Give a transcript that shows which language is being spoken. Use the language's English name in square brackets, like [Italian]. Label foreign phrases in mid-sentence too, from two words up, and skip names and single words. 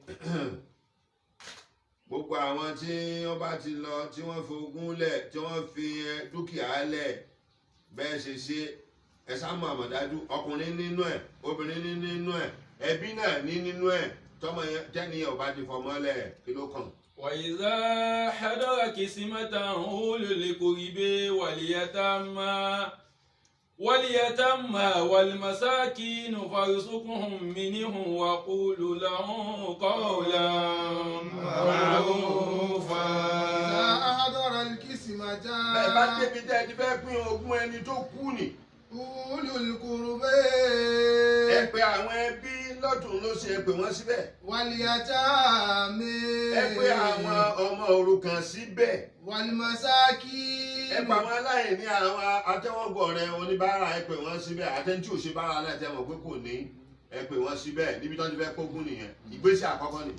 [Yoruba] gbogbo àwọn tí wọ́n bá ti lọ tí wọ́n fi ogún lẹ̀ tí wọ́n fi dúkìá lẹ̀ bẹ́ẹ̀ ṣe ẹ sáàmù àmọ̀dájú ọkùnrin nínú ẹ̀ obìnrin nínú ẹ̀ ẹbí náà nínú ẹ̀ tọmọ tẹ́niyàn ò bá ti fọmọ́ lẹ̀ kí ló kàn. [Arabic] وإذا حضر قسمة أولو القرب واليتامى والمساكين فارزقهم منه وقولوا لهم قولا معروفا. إذا حضر القسمة [Yoruba] bẹ́ẹ̀ bá débi tẹ́ ẹ ti fẹ́ pín ogún ẹni tó kú ni. [Arabic] أولو القرب [Yoruba] ẹ pè àwọn ẹbí lọ́tùn ló ṣe pè wọ́n síbẹ̀. [Arabic] واليتامى [Yoruba] ẹ pè àwọn ọmọ òrukàn síbẹ̀. [Arabic] والمساكين [Yoruba] ẹ pa àwọn aláìní àwọn atẹ́wọ́gbọ̀ rẹ oníbàárà ẹ pè wọ́n síbẹ̀ àtẹ́ntí ò ṣe bára náà tẹ́ mọ̀ pé kò ní ẹ pè wọ́n síbẹ̀ níbi tó ti fẹ́ kógún nìyẹn ìgbésẹ̀ àkọ́kọ́ ni.